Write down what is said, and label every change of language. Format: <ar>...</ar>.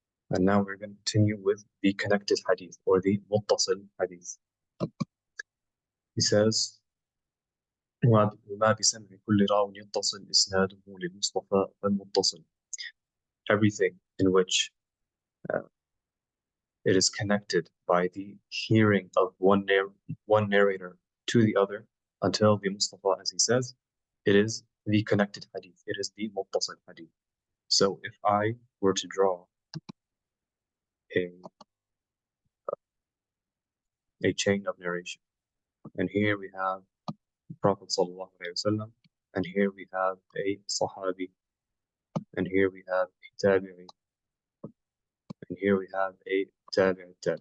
<en>And now we're going to continue with the connected Hadith or the Muttasil Hadith. He says,</en> <ar>وما بسمع كل راو يتصل إسناده للمصطفى فالمتصل.</ar> <en>Everything in which it is connected by the hearing of one narrator to the other until the Mustafa, as he says, it is the connected hadith. It is the muttasil hadith. So if I were to draw a chain of narration, and here we have the Prophet Sallallahu Alaihi Wasallam, and here we have a Sahabi, and here we have a Tabi'i, and here we have a Tabi'i.</en>